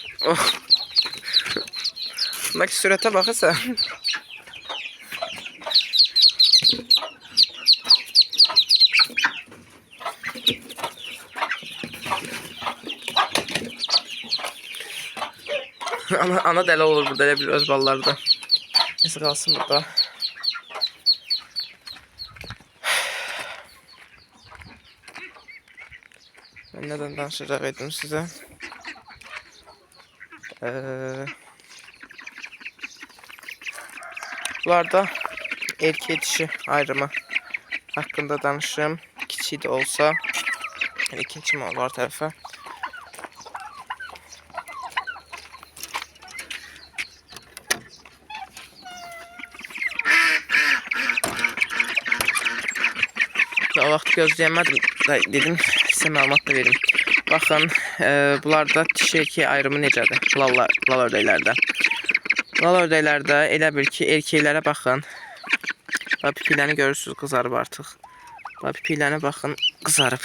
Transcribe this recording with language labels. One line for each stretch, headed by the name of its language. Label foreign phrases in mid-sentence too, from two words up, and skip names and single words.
Azerbaijani: Bundaki sürətə baxırsan. Ana dəli olur burada, elə bir öz balları da.
Turkish: Neyse kalsın burada. Ben neden danışacaktım size? Bunlarda erkek dişi ayrımı hakkında danışırım. Kiçik de olsa. Yani keçim var tarafa.
Azerbaijani: O vaxt gözləyəmədim. Dedim sizə məlumat da verim. Baxın, bunlarda dişi erkek ayrımı necədir? Lal ördəklərdə. Lal ördəklərdə elə bil ki, erkəklərə baxın. Pipilərini görürsünüz, qızarıb artıq. Pipilərinə baxın, qızarıb.